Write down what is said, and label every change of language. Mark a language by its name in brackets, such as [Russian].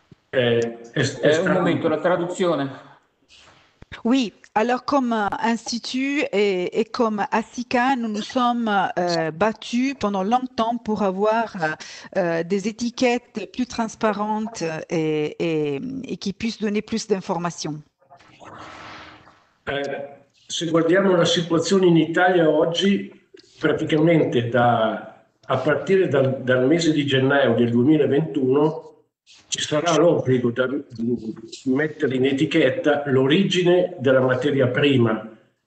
[Italian] Un momento, la traduzione. [French] Oui, alors comme institut et comme Assica, nous nous sommes battus pendant longtemps pour avoir des étiquettes plus transparentes et qui puissent donner plus d'informations. [Italian] Se guardiamo la situazione in Italia oggi, praticamente a partire dal mese di gennaio del 2021 ci sarà l'obbligo di mettere in etichetta l'origine della materia prima.